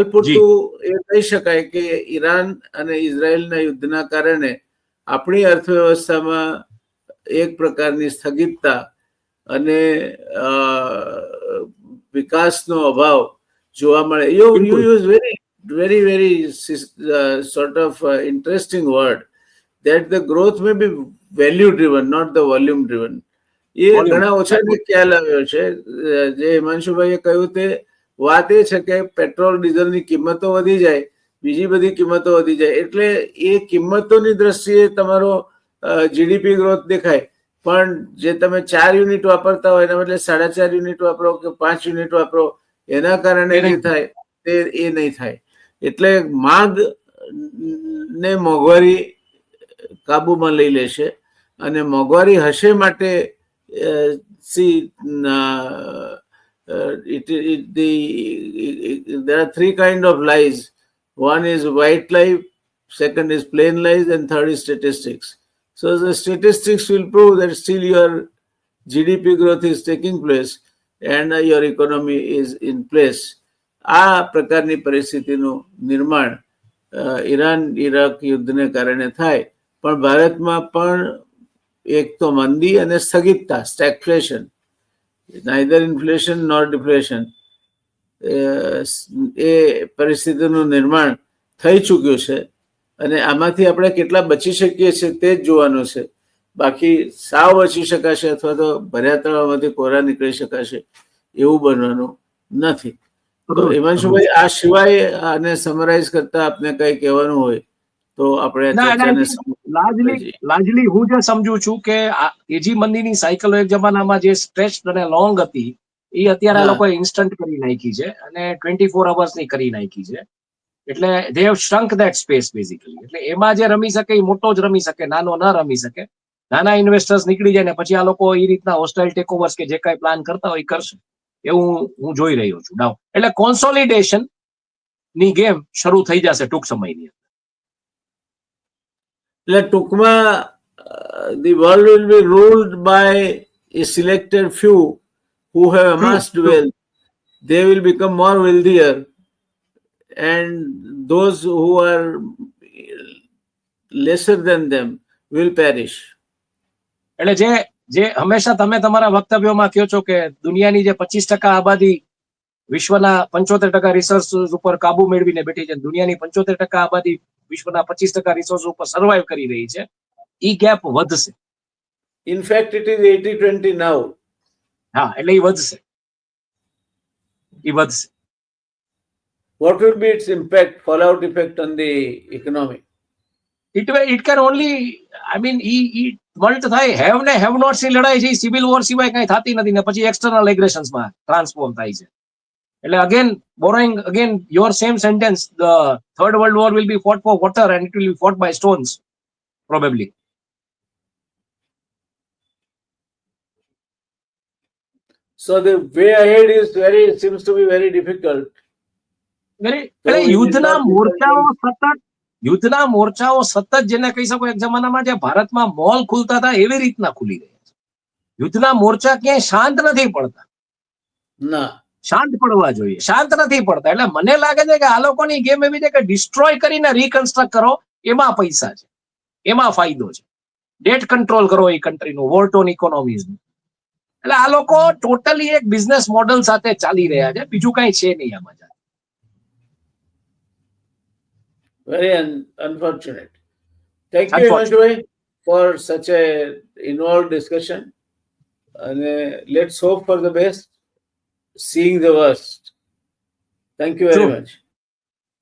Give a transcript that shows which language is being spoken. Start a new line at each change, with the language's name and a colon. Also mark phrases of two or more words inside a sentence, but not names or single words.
Gujarati: જી. પૂરતું એ કહી શકાય કે ઈરાન અને ઇઝરાયલના યુદ્ધના કારણે આપણી અર્થવ્યવસ્થામાં એક પ્રકારની સ્થગિતતા અને વિકાસનો અભાવ જોવા મળે. યુ બિલકુલ.
English: યુઝ very sort of interesting word that the growth may be value driven, not the volume driven. એ Volume.
Gujarati: ઘણા ઓછાને ખ્યાલ આવ્યો છે. જે હિમાંશુભાઈએ કહ્યું તે વાત એ છે કે પેટ્રોલ ડીઝલની કિંમતો વધી જાય, બીજી બધી કિંમતો વધી જાય, એટલે એ કિંમતોની દ્રષ્ટિએ તમારો
English: GDP growth
Gujarati: દેખાય, પણ જે તમે 4 યુનિટ વાપરતા હોય એના બદલે 4.5 યુનિટ વાપરો કે 5 યુનિટ વાપરો, એના કારણે જે થાય તે એ નહીં થાય. એટલે માંગ ને મોંઘવારી કાબુમાં લઈ લેશે, અને મોંઘવારી હશે માટે
English: there are 3 kind of lies. One is white lie, second is plain lies, and third is statistics. So the statistics will prove that still your GDP growth is taking place and your economy is in place.
Gujarati: આ પ્રકારની પરિસ્થિતિનું ନିର୍માણ ઈરાન ઇરાક યુદ્ધને કારણે થાય. પણ ભારતમાં પણ એક તો મંદી અને સ્થગિતતા, સ્ટેગફ્લેશન,
English: neither inflation nor deflation,
Gujarati: એ પરિસ્થિતિનું નિર્માણ થઈ ચૂક્યું છે. અને આમાંથી આપણે કેટલા બચી શકીએ છીએ તે જ જોવાનું છે. બાકી સાવ બચી શકાશે અથવા તો ભર્યા તળાવમાંથી કોરા નીકળી શકાશે એવું બનવાનું નથી. તો હિમાંશુભાઈ, આ સિવાય આને સમરાઇઝ કરતા આપને કઈ કહેવાનું હોય તો આપણે ચર્ચાને લાર્જલી હું જે સમજુ છું કે તેજી મંદીની સાયકલ એક જમાનામાં જે સ્ટ્રેચ અને લોંગ હતી એ અત્યારે આ લોકોએ ઇન્સ્ટન્ટ કરી નાખી છે અને 24 અવર્સની કરી નાખી છે.
English: એટલે they have shrunk that space basically.
Gujarati: એટલે એમાં જે રમી શકે એ મોટો જ રમી શકે, નાનો ન રમી શકે. નાના ઇન્વેસ્ટર્સ નીકળી જાય ને પછી આ લોકો એ રીતના
English: hostile takeovers
Gujarati: કે જે કાંઈ પ્લાન કરતા હોય કરશે એવું હું જોઈ રહ્યો છું. એટલે કોન્સોલિડેશન ની ગેમ શરૂ થઈ જશે ટૂંક સમયની.
English: એટલે ટૂંકમાં the world will be ruled by a selected few who have amassed wealth. They will become more wealthier, and those who are lesser than them will perish.
Gujarati: એટલે જે હંમેશા તમે તમારા વક્તવ્યોમાં કહો છો કે દુનિયાની જે 25% આબાદી વિશ્વના 75% રિસોર્સ ઉપર કાબુ મેળવીને બેઠી છે, દુનિયાની 75% આબાદી વિશ્વના 25% રિસોર્સ ઉપર સર્વાઈવ કરી રહી છે, ઈ ગેપ વધશે.
English: In fact, it is 80-20 now.
Gujarati: હા, એટલે ઈ વધશે.
English: What will be its impact, fallout effect on the economy? It can only, I mean,
Gujarati: ઈ વર્લ્ડ થાય
English: have and have nots
Gujarati: ની લડાઈ છે,
English: civil war
Gujarati: સિવાય કઈ થતી નથી ને પછી
English: external aggressions
Gujarati: માં ટ્રાન્સફોર્મ થાય છે.
English: એટલે again borrowing again your same sentence, the third world war will be fought for water and it will be fought by stones probably. So the way ahead is seems to be very difficult.
Gujarati: એટલે યુદ્ધના મોરચાઓ સતત જેને કહી શકો એક જમાનામાં જે ભારતમાં મોલ ખુલતા હતા એવી રીતના ખુલી રહ્યા છે. યુદ્ધના મોરચા ક્યાંય શાંત નથી પડતા. ના, શાંત પડવા જોઈએ, શાંત નથી પડતા. એટલે મને લાગે છે કે આ લોકોની ગેમ એવી છે કે ડિસ્ટ્રોય કરીને રીકન્સ્ટ્રક્ટ કરો, એમાં પૈસા છે, એમાં ફાયદો છે.
English: debt control
Gujarati: કરો એ કન્ટ્રીનું,
English: war-torn economies.
Gujarati: એટલે આ લોકો ટોટલી એક
English: business model
Gujarati: સાથે ચાલી રહ્યા છે, બીજું કઈ છે નહીં આમાં.
English: Very unfortunate. Thank you, Himanshu, for such a involved discussion. And let's hope for the best, seeing the worst. Thank you very much.